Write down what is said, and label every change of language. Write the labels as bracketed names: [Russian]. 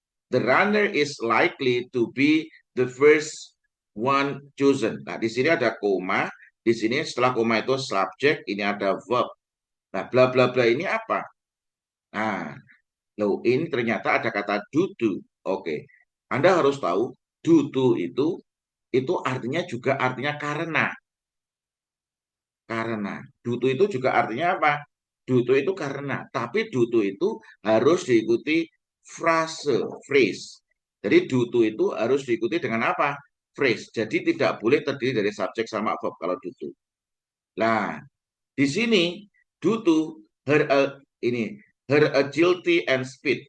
[English] The runner is likely to be the first one chosen. [Indonesian] Nah, di sini ada koma. Di sini setelah koma itu subjek, ini ada verb. Nah, bla bla bla ini apa? Nah, loh, ini ternyata ada kata due to. Oke. Anda harus tahu due to itu artinya juga artinya karena. Karena. Due to itu juga artinya apa? Due to itu karena. Tapi due to itu harus diikuti frase, phrase. Jadi due to itu harus diikuti dengan apa? Phrase. Jadi tidak boleh terdiri dari subjek sama verb kalau due to. Nah, di sini due to her ini [English] her agility and speed.